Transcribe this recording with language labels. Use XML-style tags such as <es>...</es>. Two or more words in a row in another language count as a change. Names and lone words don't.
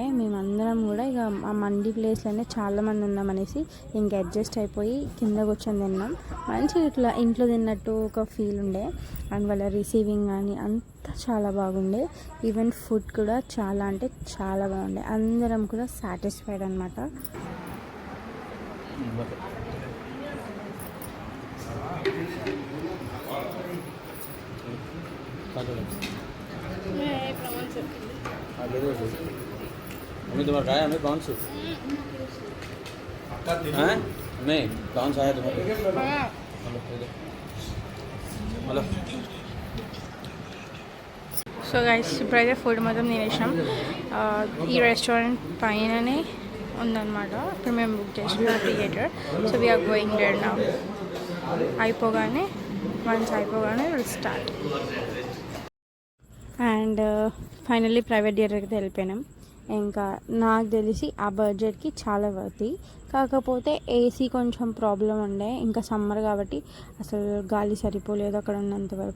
<te>మేమందరం కూడా ఇక ఆ మండి ప్లేస్లోనే చాలామంది ఉన్నామనేసి ఇంకా అడ్జస్ట్ అయిపోయి కింద కూర్చొని తిన్నాం. మంచిగా ఇట్లా ఇంట్లో తిన్నట్టు ఒక ఫీల్ ఉండే. అండ్ వాళ్ళ రిసీవింగ్ కానీ అంత చాలా బాగుండే.</te> <en>even food</en> <te>కూడా చాలా అంటే చాలా బాగుండే. అందరం కూడా సాటిస్ఫైడ్ అనమాట. हमें तुम्हारा खाया हमें कौन सा हमें कौन सा है तुम्हारे हेलो</te> <en>so guys</en> <te>ఇప్పుడైతే ఫుడ్ మొత్తం తినేసాం. ఈ రెస్టారెంట్ పైననే ఉందన్నమాట. ఇప్పుడు మేము బుక్ చేసిన థియేటర్.</te> <en>so we're going there now.</en> <te>అయిపోగానే</te> <en>will start. and finally private</en> <te>థియేటర్కి వెళ్ళిపోయినాం. ఇంకా నాకు తెలిసి ఆ బడ్జెట్కి చాలా వర్తి. కాకపోతే ఏసీ కొంచెం ప్రాబ్లం ఉండే. ఇంకా సమ్మర్ కాబట్టి అసలు గాలి సరిపోలేదు అక్కడ ఉన్నంత వరకు.</te>